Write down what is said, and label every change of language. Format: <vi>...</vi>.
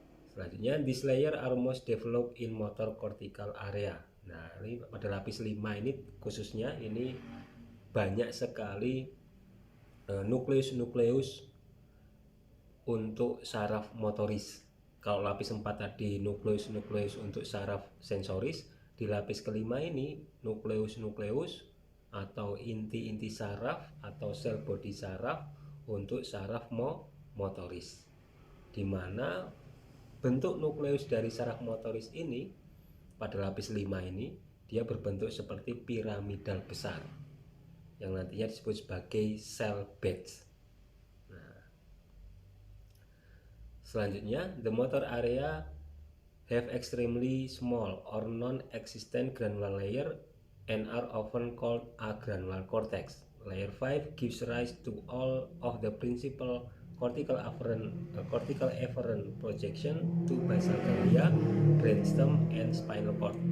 <id>Selanjutnya,</id> <en>this layer are most developed in motor cortical area.</en> <id>Nah, ini pada lapis 5 ini khususnya ini banyak sekali nukleus-nukleus untuk saraf motoris. Kalau lapis 4 tadi nukleus-nukleus untuk saraf sensoris, di lapis kelima ini nukleus-nukleus atau inti-inti saraf atau sel bodi saraf untuk saraf motoris, di mana bentuk nukleus dari saraf motoris ini pada lapis 5 ini dia berbentuk seperti piramidal besar yang nantinya disebut sebagai cell beds. Nah, selanjutnya,</id> <en>the motor area have extremely small or non-existent granular layer and are often called agranular cortex. Layer 5 gives rise to all of the principal cortical efferent projection to basal ganglia, brainstem, and spinal cord.</en>